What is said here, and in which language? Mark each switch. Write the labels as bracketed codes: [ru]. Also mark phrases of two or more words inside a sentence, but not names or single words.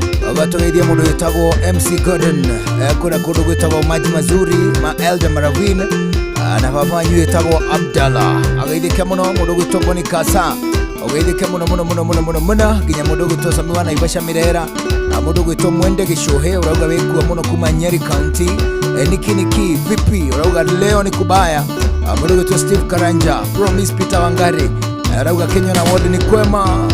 [ki] Ũgatũgeithia mũndũ wĩtagwo M C Gordon, eh, kũrĩa kũndũ gwĩtagwo Maji Mazuri, ma Elda Maravin, ah, na baba wanyu wĩtagwo Abdallah. Ageithĩke mũno mũndũ ũgwĩtwo Boni Kasa. Ũgeithĩke mũno, mũno, mũno, mũno, mũno, mũno. Nginya mũndũ ũgwĩtwo Sami wa Naivasha Mirera, na mũndũ ũgwĩtwo Mwende Gĩcũhĩ, ũrauga wĩ kuo mũno kuma Nyeri County. Eh, Niki Niki, [sw] vipi? Ũrauga leo ni kubaya. [ki] Ah, mũndũ ũgwĩtwo Steve Karanja, Promise Peter Wangari, eh, ũrauga Kenya na Ward ni kwema.